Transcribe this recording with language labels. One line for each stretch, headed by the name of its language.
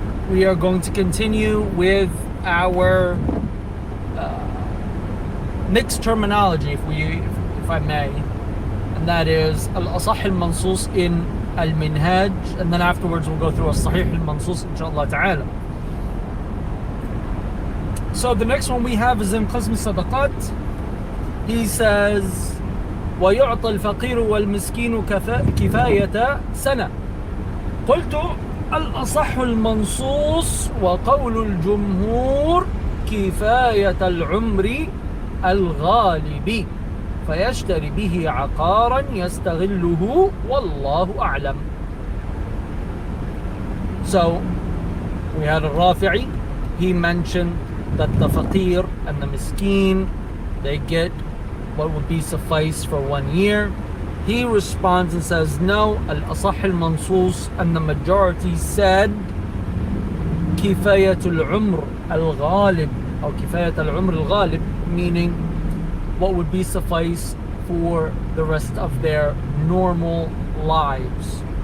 English: We are going to continue with our mixed terminology, if I may, and that is al-Asah al-Mansus in al-Minhaj, and then afterwards we'll go through al-Sahih al-Mansus inshallah ta'ala. So the next one we have is in Qasm Sadaqat. He says
Arabic: ويعطى الفقير والمسكين كفاية سنة. قلت الأصح المنصوص وقول الجمهور كفاية العمر الغالب فيشتري به عقارا يستغله والله أعلم.
English: So we had al-Rafi'i. He mentioned that the faqir and the miskin, they get what would be suffice for 1 year. He responds and says no, al-Asah al-Mansus, and the majority said Kifayatul Umr al-Ghalib, or Kifayat al-Umr al-Ghalib, meaning what would be suffice for the rest of their normal lives.